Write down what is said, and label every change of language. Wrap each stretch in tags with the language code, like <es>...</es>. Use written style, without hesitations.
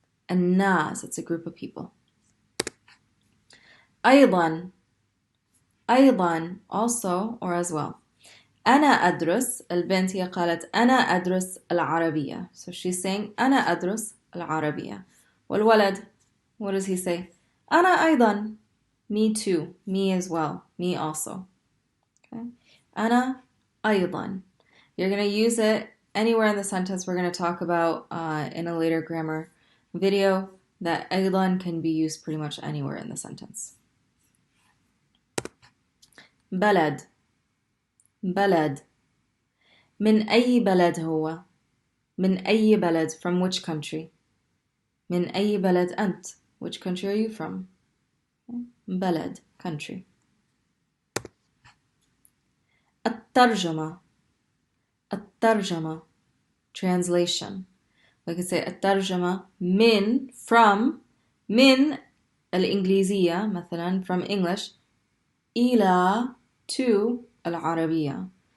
<en>الناس, it's a group of people. أيضا, also or as well.</en> <ar>أنا أدرس, البنت هي قالت أنا أدرس العربية.</ar> <en>So she's saying</en> <ar>أنا أدرس العربية. والولد,</ar> <en>what does he say?</en> <ar>أنا أيضا,</ar> <en>me too, me as well, me also.</en> <ar>Okay. أنا أيضا.</ar> <en>You're going to use it anywhere in the sentence. We're going to talk about in a later grammar video that أيضا can be used pretty much anywhere in the sentence.</en> <ar>بلد. من أي بلد هو؟ من أي بلد,</ar> <en>from which country?</en> <ar>من أي بلد أنت?</ar> <en>Which country are you from? بلد, country. الترجمة, translation. We could say الترجمة من, from,</en> <ar>من الإنجليزية مثلا,</ar> <en>from English, إلى, to العربية.</en>